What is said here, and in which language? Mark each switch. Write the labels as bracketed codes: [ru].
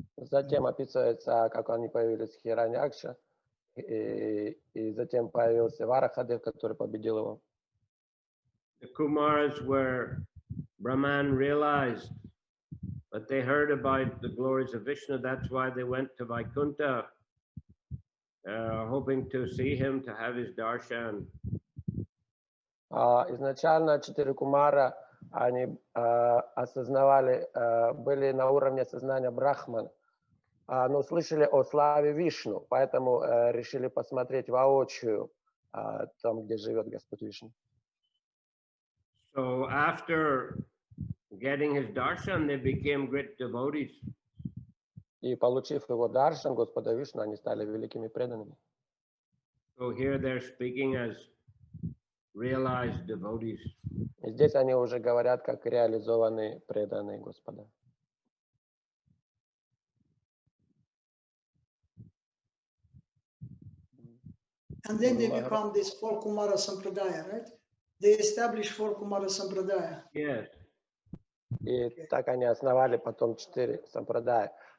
[ru] Затем описывается, как они появились в Хираньякше, и затем появился Варахадев, который победил его. [en] The Kumaras were Brahman realized, but they heard about the glories of Vishnu. That's why they went to Vaikuntha, hoping to see him, to have his darshan. [ru] Изначально 4 кумара, они осознавали, были на уровне сознания Брахман, но слышали о славе Вишну, поэтому решили посмотреть воочию там, где живет Господь Вишну. [en] So after getting his darshan, they became great devotees. [ru] И получив его даршан Господа Вишну, они стали великими преданными. [en] So here they're speaking as realized devotees. [ru] И здесь они уже говорят, как реализованные преданные Господа. [en] And then they become this four Kumara Sampradaya, right? They established four Kumara Sampradaya. Yes. [ru] И так они основали потом 4 сампрадая.